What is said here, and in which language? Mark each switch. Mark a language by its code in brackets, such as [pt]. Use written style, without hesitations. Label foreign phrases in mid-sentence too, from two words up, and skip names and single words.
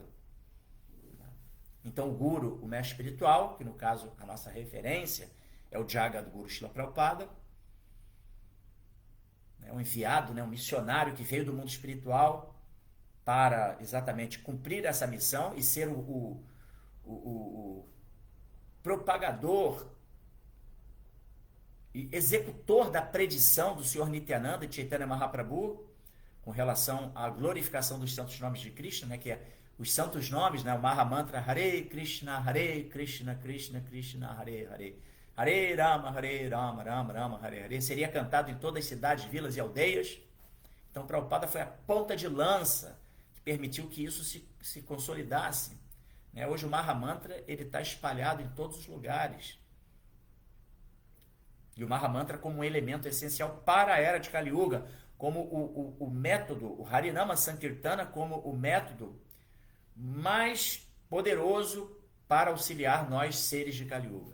[pt] Então o Guru, o mestre espiritual, que no caso a nossa referência é o Jagadguru Srila Prabhupada, um enviado, um missionário que veio do mundo espiritual para exatamente cumprir essa missão e ser o propagador e executor da predição do Senhor Nityananda e Chaitanya Mahaprabhu, com relação à glorificação dos santos nomes de Krishna, né, que é os santos nomes, né, o Mahamantra Hare Krishna, Krishna Krishna, Hare Hare. Hare Rama, Rama Rama, Hare Hare. Seria cantado em todas as cidades, vilas e aldeias. Então, Prabhupada foi a ponta de lança que permitiu que isso se consolidasse. Né? Hoje o Mahamantra está espalhado em todos os lugares. E o Mahamantra como um elemento essencial para a era de Kali Yuga, como o método, o Harinama Sankirtana como o método mais poderoso para auxiliar nós, seres de Kali Yuga.